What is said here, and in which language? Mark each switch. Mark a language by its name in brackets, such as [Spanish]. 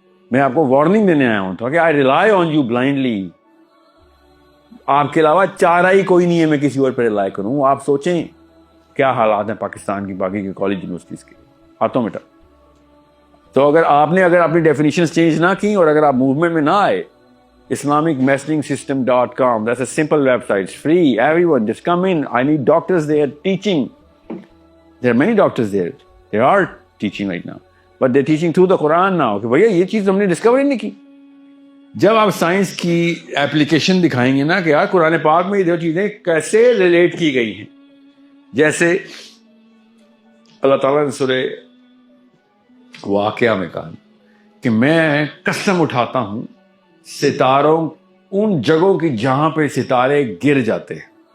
[Urdu] میں آپ کو وارننگ دینے آیا ہوں تاکہ [English] I rely on you blindly. [Urdu] آپ کے علاوہ چارہ ہی کوئی نہیں ہے میں کسی اور پہ ریلائی کروں. آپ سوچیں کیا حالات ہیں پاکستان کی باقی کے کالج یونیورسٹیز کے, ہاتھوں میں ٹک. تو اگر اپنی ڈیفینیشنز چینج نہ کی اور اگر آپ موومنٹ میں نہ آئے, islamicmessagingsystem.com, [English] that's a simple website, it's free, everyone just come in. I need doctors there teaching. There are many doctors there, they are teaching right now, but they're teaching through the Quran now. [Urdu] کہ بھیا یہ چیز ہم نے discover ہی نہیں کی. جب آپ سائنس کی ایپلیکیشن دکھائیں گے نا کہ یار قرآن پاک میں یہ دو چیزیں کیسے ریلیٹ کی گئی ہیں, جیسے اللہ تعالیٰ نے سورہ واقعہ میں کہا کہ میں قسم اٹھاتا ہوں ستاروں, ان جگہوں کی جہاں پہ ستارے گر جاتے ہیں.